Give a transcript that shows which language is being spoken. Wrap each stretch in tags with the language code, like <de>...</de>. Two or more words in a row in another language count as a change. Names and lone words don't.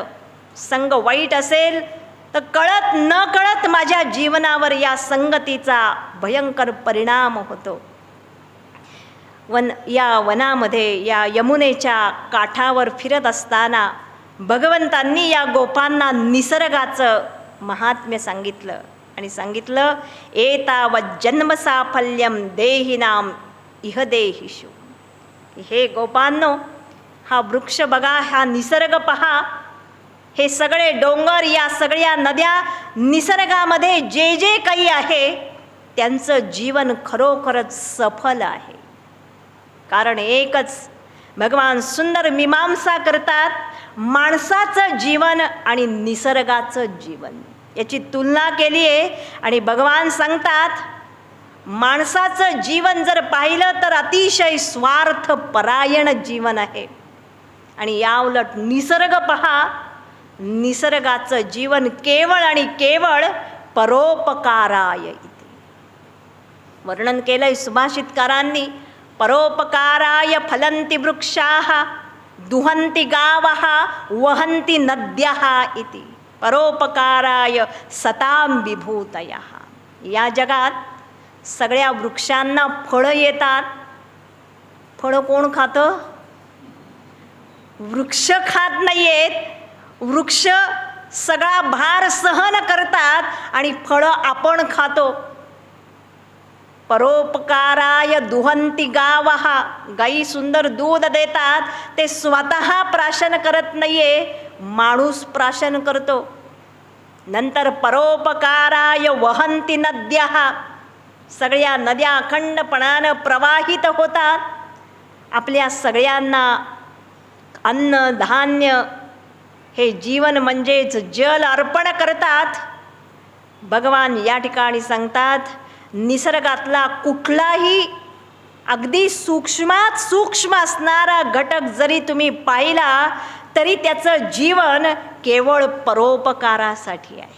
<mr>संघ वाईट असेल तर कळत न कळत माझ्या जीवनावर या संगतीचा भयंकर परिणाम होतो. या वनामध्ये या यमुनेच्या काठावर फिरत असताना भगवंतांनी या गोपांना निसर्गाचं महात्म्य सांगितलं आणि सांगितलं,</mr> <sa>एतावत् जन्म साफल्यम देहिनाम इह देहिषु.</sa> <mr>हे गोपांनो, हा वृक्ष बघा, हा निसर्ग पहा, हे सगळे डोंगर, या सगळ्या नद्या, निसर्गामध्ये जे जे काही आहे त्यांचं जीवन खरोखरच सफल आहे. कारण एकच, भगवान सुंदर मीमांसा करतात, माणसाचं जीवन आणि निसर्गाचं जीवन याची तुलना केली आहे. आणि भगवान सांगतात, माणसाचं जीवन जर पाहिलं तर अतिशय स्वार्थपरायण जीवन आहे. आणि याउलट निसर्ग पहा, निसर्गाचं जीवन केवळ आणि केवळ</mr> <sa>परोपकाराय इति</sa> <mr>वर्णन केलंय सुभाषितकारांनी.</mr> <sa>परोपकाराय फलंती वृक्षाः दुहंती गावः वहंती नद्यः इति परोपकाराय सतां विभूतयः.</sa> <mr>या जगात सगळ्या वृक्षांना फळं येतात. फळं कोण खातं? वृक्ष खात नाहीयेत. वृक्ष सगळा भार सहन करतात आणि फळं आपण खातो.</mr> <sa>परोपकाराय दुहंती गावः,</sa> <mr>गाई सुंदर दूध देतात, ते स्वतः प्राशन करत नाहीये, माणूस प्राशन करतो.</mr> <sa>नंतर परोपकाराय वहंती नद्यः,</sa> <mr>सगळ्या नद्या अखंडपणानं प्रवाहित होतात. आपल्या सगळ्यांना अन्न धान्य हे जीवन म्हणजेच जल अर्पण करतात. भगवान या ठिकाणी सांगतात, निसर्गातला कुठलाही अगदी सूक्ष्मात सूक्ष्म असणारा घटक जरी तुम्ही पाहिला तरी त्याचं जीवन केवळ परोपकारासाठी आहे.</mr>